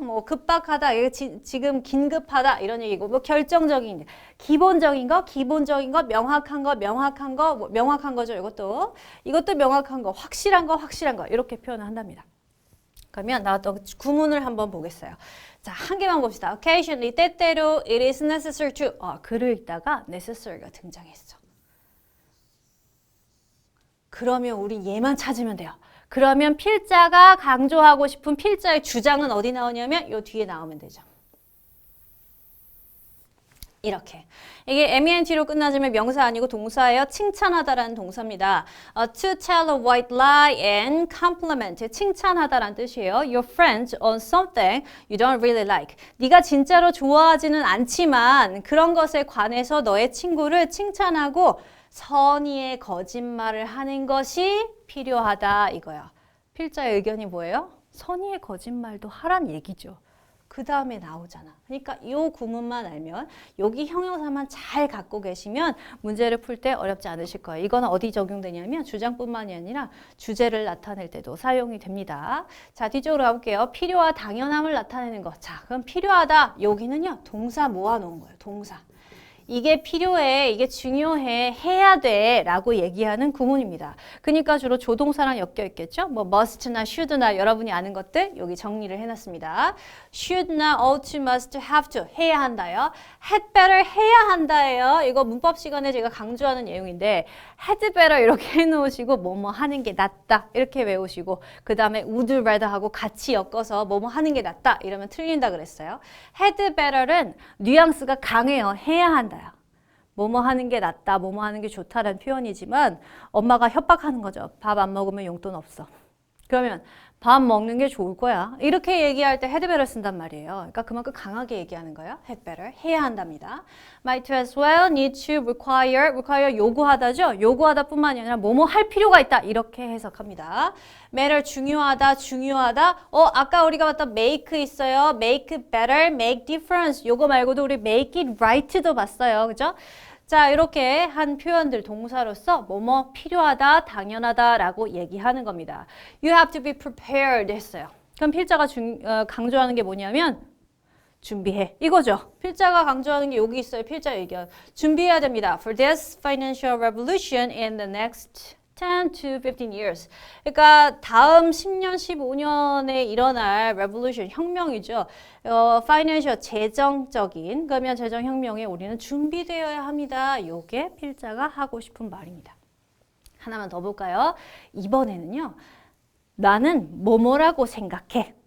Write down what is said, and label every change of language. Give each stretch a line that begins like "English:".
Korean: 뭐 급박하다, 이거 지금 긴급하다 이런 얘기고 뭐 결정적인, 기본적인 거, 명확한 거, 뭐 명확한 거죠. 이것도 명확한 거, 확실한 거 이렇게 표현을 한답니다. 그러면 나왔던 구문을 한번 보겠어요. 자, 한 개만 봅시다. Occasionally, 때때로
English: it is necessary to
Korean: 글을 읽다가 necessary가 등장했어. 그러면 우리 얘만 찾으면 돼요. 그러면 필자가 강조하고 싶은 필자의 주장은 어디 나오냐면 요 뒤에 나오면 되죠. 이렇게. 이게 ment로 끝나지면 명사 아니고 동사예요. 칭찬하다라는 동사입니다.
English: To tell a white lie and compliment.
Korean: 칭찬하다라는 뜻이에요.
English: Your friend on something you don't really like.
Korean: 네가 진짜로 좋아하지는 않지만 그런 것에 관해서 너의 친구를 칭찬하고 선의의 거짓말을 하는 것이 필요하다 이거야. 필자의 의견이 뭐예요? 선의의 거짓말도 하란 얘기죠. 그 다음에 나오잖아. 그러니까 이 구문만 알면 여기 형용사만 잘 갖고 계시면 문제를 풀 때 어렵지 않으실 거예요. 이거는 어디 적용되냐면 주장뿐만이 아니라 주제를 나타낼 때도 사용이 됩니다. 자, 뒤쪽으로 가볼게요. 필요와 당연함을 나타내는 것. 자, 그럼 필요하다. 여기는요. 동사 모아놓은 거예요. 동사. 이게 필요해, 이게 중요해, 해야 돼 라고 얘기하는 구문입니다. 그러니까 주로 조동사랑 엮여 있겠죠? 뭐 must나 should나 여러분이 아는 것들 여기 정리를 해놨습니다.
English: should나 ought, must, have to
Korean: 해야 한다요. had better 해야 한다예요. 이거 문법 시간에 제가 강조하는 내용인데 had better 이렇게 해놓으시고 뭐뭐 하는 게 낫다 이렇게 외우시고 그 다음에
English: would rather
Korean: 하고 같이 엮어서 뭐뭐 하는 게 낫다 이러면 틀린다 그랬어요. had better는 뉘앙스가 강해요. 해야 한다요. 뭐뭐 하는 게 낫다, 뭐뭐 하는 게 좋다라는 표현이지만 엄마가 협박하는 거죠. 밥 안 먹으면 용돈 없어. 그러면 밥 먹는 게 좋을 거야. 이렇게 얘기할 때 had better 쓴단 말이에요. 그러니까 그만큼 강하게 얘기하는 거예요. had better, 해야 한답니다.
English: might as well, need to, require
Korean: 요구하다죠. 요구하다 뿐만이 아니라 뭐뭐 할 필요가 있다. 이렇게 해석합니다. matter, 중요하다. 아까 우리가 봤던 make 있어요.
English: make better, make difference.
Korean: 요거 말고도 우리
English: make it right
Korean: 도 봤어요. 그죠? 자, 이렇게 한 표현들 동사로서 뭐뭐 필요하다, 당연하다라고 얘기하는 겁니다.
English: You have to be prepared
Korean: 했어요. 그럼 필자가 강조하는 게 뭐냐면 준비해. 이거죠. 필자가 강조하는 게 여기 있어요. 필자 의견. 준비해야 됩니다.
English: For this financial revolution in the next 10 to 15 years.
Korean: 그러니까 다음 10년, 15년에 일어날 revolution, 혁명이죠. financial, 재정적인, 그러면 재정혁명에 우리는 준비되어야 합니다. 요게 필자가 하고 싶은 말입니다. 하나만 더 볼까요? 이번에는요. 나는 뭐뭐라고 생각해.